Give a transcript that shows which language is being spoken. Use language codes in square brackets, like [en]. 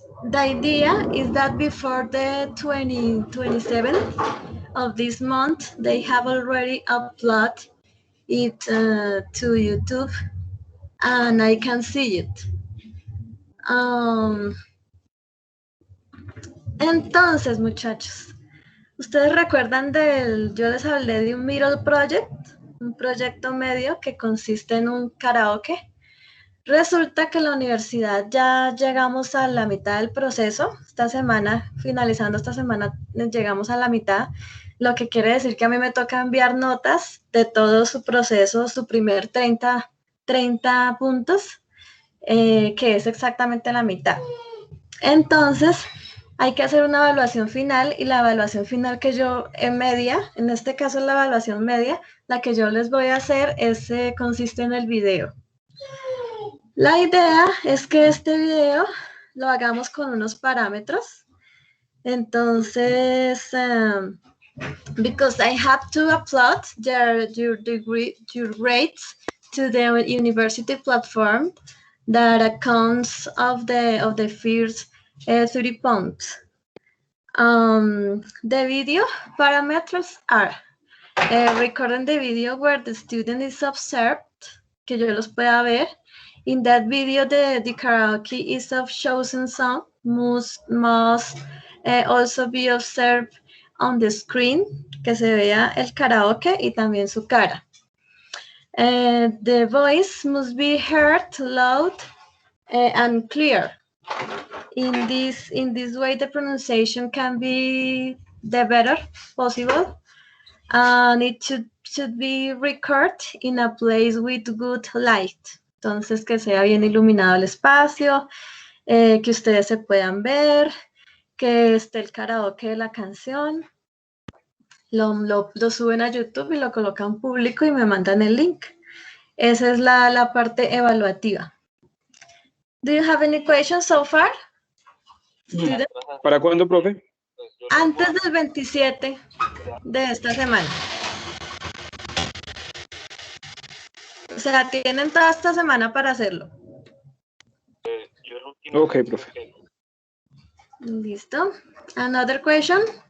[en] The idea is that before the 27th of this month, they have already uploaded it to YouTube, and I can see it. [es] Entonces, muchachos, ¿ustedes recuerdan yo les hablé de un middle project, un proyecto medio que consiste en un karaoke? Resulta que en la universidad ya llegamos a la mitad del proceso. Esta semana, finalizando esta semana, llegamos a la mitad, lo que quiere decir que a mí me toca enviar notas de todo su proceso, su primer 30 puntos, que es exactamente la mitad. Entonces, hay que hacer una evaluación final y la evaluación final que yo en este caso es la evaluación media, la que yo les voy a hacer consiste en el video. La idea es que este video lo hagamos con unos parámetros. [en] Entonces, because I have to upload your grades to the university platform that accounts of the first 30 points. The video parameters are recording the video where the student is observed, [es] que yo los pueda ver. [en] In that video, the karaoke is of chosen song must also be observed on the screen, [es] que se vea el karaoke y también su cara. [en] The voice must be heard loud and clear. In this way, the pronunciation can be the better possible, and it should be recorded in a place with good light. [es] Entonces, que sea bien iluminado el espacio, que ustedes se puedan ver, que esté el karaoke de la canción. Lo suben a YouTube y lo colocan público y me mandan el link. Esa es la parte evaluativa. [en] Do you have any questions so far? Student? [es] ¿Para cuándo, profe? Antes del 27 de esta semana. O sea, tienen toda esta semana para hacerlo. Ok, profe. [en] Listo. Another question?